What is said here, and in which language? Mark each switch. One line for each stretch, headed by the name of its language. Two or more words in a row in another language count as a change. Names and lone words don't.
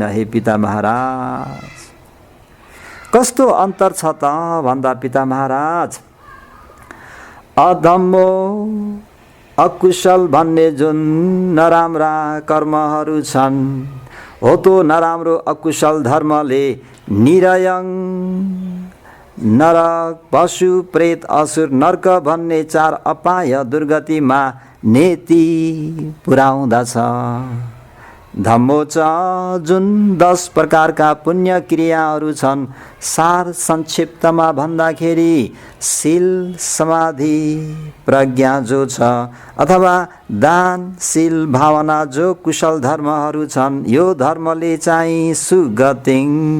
Nepali: हे पिता महाराज, कस्तो अन्तर छ त भन्दा पिता महाराज, अधम्मो अकुशल भन्ने जुन नराम्रा कर्महरू छन्, हो त्यो नराम्रो अकुशल धर्मले निरयं नरक, पशु प्रेत असुर नर्क भन्ने 4 अपाय दुर्गतिमा नेति पुर्याउँदछ।
Pali: धम्मो च
Nepali: जुन 10 प्रकारका पुण्य क्रियाहरू छन्, सार संक्षिप्तमा भन्दाखेरि शील समाधि प्रज्ञा जो छ, अथवा दान शील भावना जो कुशल धर्महरू छन्, यो धर्मले चाहिँ सुगतिं